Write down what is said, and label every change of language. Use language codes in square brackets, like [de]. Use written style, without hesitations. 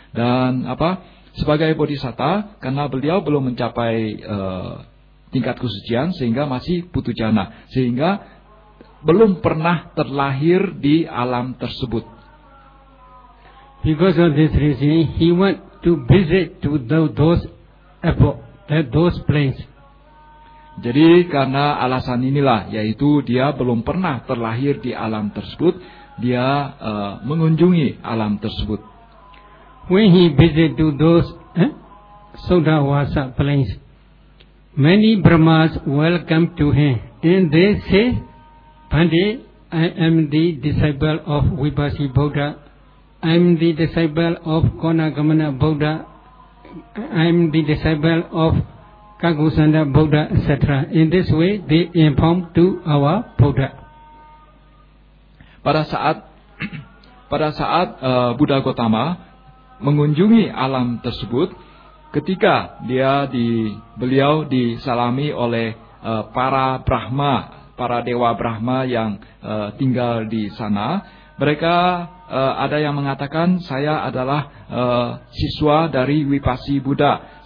[id] Dan sebagai bodhisatta, karena beliau belum mencapai tingkat kesucian, sehingga masih putujana, sehingga belum pernah terlahir di alam tersebut. [en] Because of this reason, he went to visit to those above. Those planes. [id] Jadi karena alasan inilah, yaitu dia belum pernah terlahir di alam tersebut, dia mengunjungi alam tersebut. [en] When he visited those Soddhawasa planes, many Brahmas welcome to him, and they say, "Pandit, I am the disciple of Vipassi Buddha. I am the disciple of Konagamana Buddha. I am the disciple of Kagusanda Buddha, etc." In this way, they inform to our Buddha. [id] Pada saat Buddha Gautama mengunjungi alam tersebut, ketika beliau disalami oleh para Brahma, para dewa Brahma yang tinggal di sana, mereka ada yang mengatakan, "Saya adalah siswa dari Vipassi Buddha.